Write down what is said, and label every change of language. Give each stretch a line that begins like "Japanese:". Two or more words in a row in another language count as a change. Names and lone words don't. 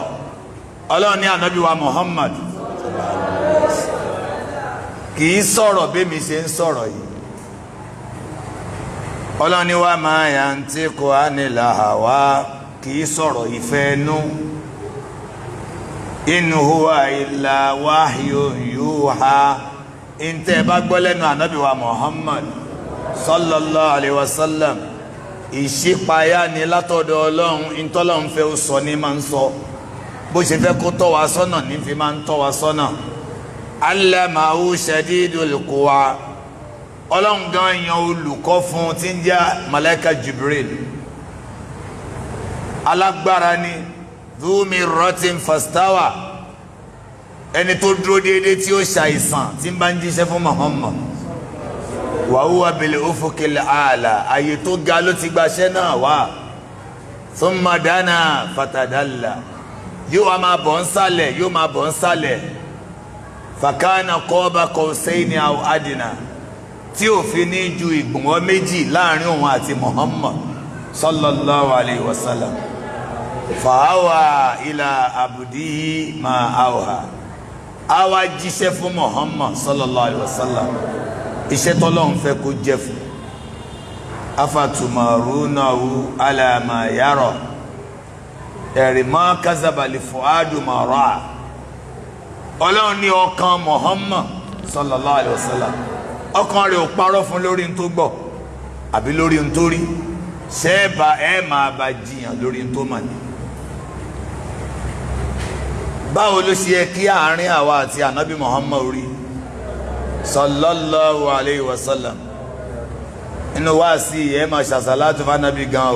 Yoruba: Ọlọ́run ní Ànábì wa Muhammad kìí sọ̀rọ̀ bí mi ṣe ń sọ̀rọ̀ yìí.
Arabic: Ọlọ́run ní وما ينطق عن الهوى,
Yoruba: kìí sọ̀rọ̀ ìfẹ́ inú.
Arabic: إن هو إلا وحي يوحى
Yoruba: inte bá gbọ́ lẹ́nu Ànábì wa Muhammad
Arabic: صلى الله عليه وسلم
Yoruba: ìṣípayá ni látọ̀dọ̀ Ọlọ́run ìtọ́lọ́run fẹ́ ó sọ ní máa ń sọ bó ṣe fẹ́ kó tọ́ wa sọ́nà ní fi máa ń tọ́ wa sọ́nà
Arabic: علمه شديد القوى
Yoruba: Ọlọ́run gan yan olùkọ́ fún tí ń jẹ́ malaika Jibril alágbára ni
Arabic: ذو مرة فاستوى
Yoruba: ẹni tó dúró déédéé tí ó ṣàìsàn tí ń bá ń jíṣẹ́ fún Muhammad
Arabic: وهو بالأفق الأعلى
Yoruba: ààyè tó ga ló ti gbaṣẹ́ náà wá
Arabic: ثم دنا فتدلى
Yoruba: yóò wá máa bọ̀ ń sálẹ̀ yóò máa bọ̀ ń sálẹ̀
Arabic: فكان قاب قوسين أو أدنى
Yoruba: tí ò fi ní ju ìgbọ̀nwọ́ méjì láàrin òun àti Muhammad
Arabic: صلى الله عليه وسلم فأوحى إلى عبده ما أوحى
Yoruba: àwa jíṣẹ́ fún Muhammad
Arabic: صلى الله عليه وسلم
Yoruba: iṣẹ́ tọ́lọ́run fẹ́ kó jẹ́ fún
Arabic: أفتمارونه على ما يرى
Yoruba: ẹ̀rì
Arabic: ما كذب الفؤاد ما رأى
Yoruba: Ọlọ́run ní ọkàn Muhammad
Arabic: صلى الله عليه وسلم
Yoruba: ọkàn rẹ̀ ò parọ́ fún lórí n tó gbọ́ àbí lórí n tó rí ṣẹ́ẹ̀bà ẹ̀ máa bá jiyàn lórí n tó mà ní. báwo ló ṣe yẹ kí àárín àwa àti ànábì Muhammad rí
Arabic: صلى الله عليه وسلم
Yoruba: inú wá sí ẹ máa ṣàṣàlátù fánàbí gan